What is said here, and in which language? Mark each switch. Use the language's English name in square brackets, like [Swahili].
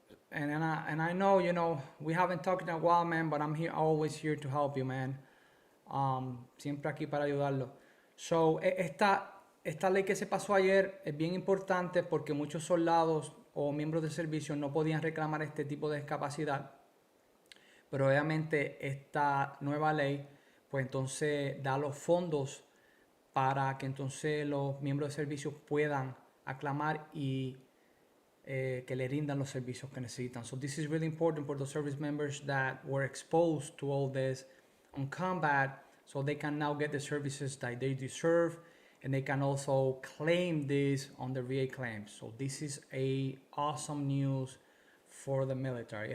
[English] And I know, we haven't talked in a while, man, but I'm always here to help you, man. [Spanish] Siempre aquí para ayudarlo. So, esta ley que se pasó ayer es bien importante porque muchos soldados o miembros de servicio no podían reclamar este tipo de discapacidad. Pero obviamente esta nueva ley, pues entonces da los fondos para que entonces los miembros de servicio puedan aclamar y que le rindan los servicios que necesitan. [English] So this is really important for the service members that were exposed to all this on combat, so they can now get the services that they deserve, and they can also claim this on the VA claims. So this is a awesome news for the military.